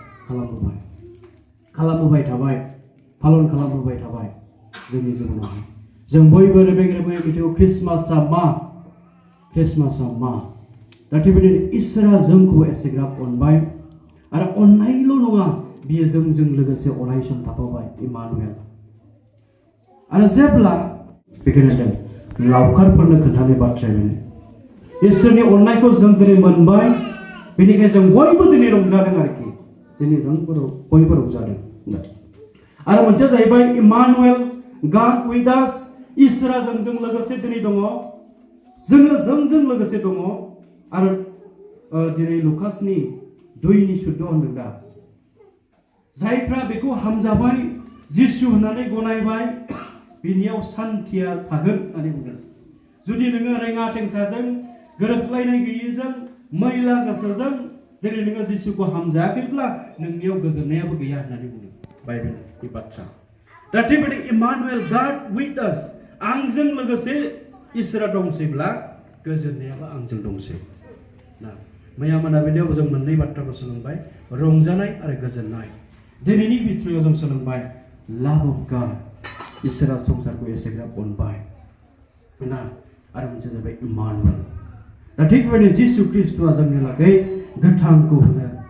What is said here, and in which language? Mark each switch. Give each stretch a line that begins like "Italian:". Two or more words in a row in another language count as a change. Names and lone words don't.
Bodo: थाबाय पालन खालामबोबाय थाबाय जोंनि जिबनावहाय जों बयबो रेबें रेबें मिथिगौ क्रिसमासआ मा दा थिगबायदिनो इसोरा जोंखौ एसेग्राब अनबाय आरो अननायल' नङा बियो जोंजों लोगोसे अराय सम थाफाबाय इमानुएल आरो जेब्ला बेखायनो जों लावखारफोरनो खोन्थानाय बाथ्राया बेनो इसोरनि अननायखौ जों दिनै मोनबाय बेनिखायनो जों बयबो दिनै रंजादों आरोखि दिनै बयबो रंजादों आरो मोनसेया जाहैबाय इमानुएल
English: God with us
Bodo: इसोरा जोंजों लोगोसे दिनै दङ जोङो जोंजों लोगोसे दङ आरो दिनै लुकासनि 2:14 होनदों दा जायफ्रा बेखौ हामजाबाय जिसु होननानै गनायबाय बिनियाव सान्थिया थागोन होननानै बुंदों जुदि नोङो रेङा टेंसाजों गोरोबलायनाय गैयैजों मैला गोसोजों दिनै नोङो जिसुखौ हामजायाखैब्ला नोंनियाव गोजोननायाबो गैया होननानै बुंदों बाइबेलनि बाथ्रा दा थिगबायदि इमानुएल
English: God with us
Bodo: आंजों लोगोसे इसोरा दंसैब्ला गोजोननायाबो आंजों दंसै ना मैया मोनाबिलियाव जों मोननै बाथ्राखौ सोलोंबाय रंजानाय आरो गोजोननाय दिनैनि बिथ्रायाव जों सोलोंबाय
English: love of God
Bodo: इसोरा संसारखौ एसेग्राब अनबाय ना आरो मोनसे जाबाय इमानुएल दा थिग बेबायदिनो जिसु ख्रिस्ट'आ जोंनि लागै गोथांखौ होनो